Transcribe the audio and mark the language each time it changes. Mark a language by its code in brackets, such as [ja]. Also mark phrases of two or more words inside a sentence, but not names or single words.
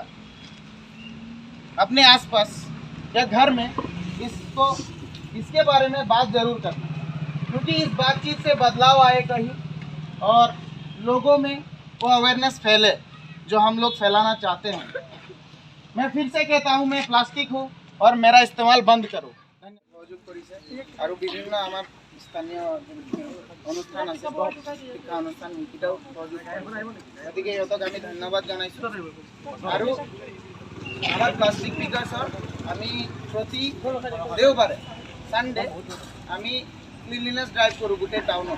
[hi] अपने आसपास या घर में इसके बारे में बात जरूर करना, क्योंकि इस बातचीत से बदलाव आए कहीं और लोगों में वो अवेयरनेस फैले जो हम लोग फैलाना चाहते हैं। मैं फिर से कहता हूँ, मैं प्लास्टिक हूँ और मेरा इस्तेमाल बंद करो। [as] আৰু বিভিন্ন স্থানীয় অনুষ্ঠান আছে শিক্ষা অনুষ্ঠান সেইকেইটাও সহযোগ কৰে। গতিকে সিহঁতক আমি ধন্যবাদ জনাইছোঁ। আৰু আমাৰ [en] plastic pickers [as] আমি প্ৰতি দেওবাৰে ছানডে আমি [en] cleanliness drive [as] কৰোঁ গোটেই টাউনত।